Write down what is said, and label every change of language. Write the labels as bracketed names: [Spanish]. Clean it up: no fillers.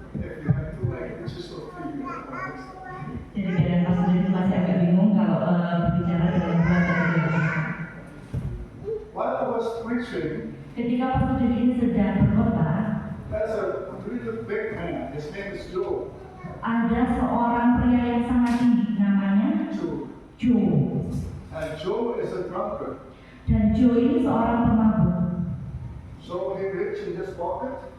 [English] If you have two languages or three, [Indonesian] Jadi kadang Pastor Dave masih agak bingung kalau berbicara dengan bahasa Indonesia. [English] while I was preaching, [Indonesian] Ketika Pastor Dave ini sedang berkhotbah, [English] there's a really big man. His name is Joe. [Indonesian] ada seorang pria yang sangat tinggi, namanya Joe. Joe. [English] And Joe is a drunkard. [Indonesian] Dan Joe ini seorang pemabuk. [English] So he reached in his pocket.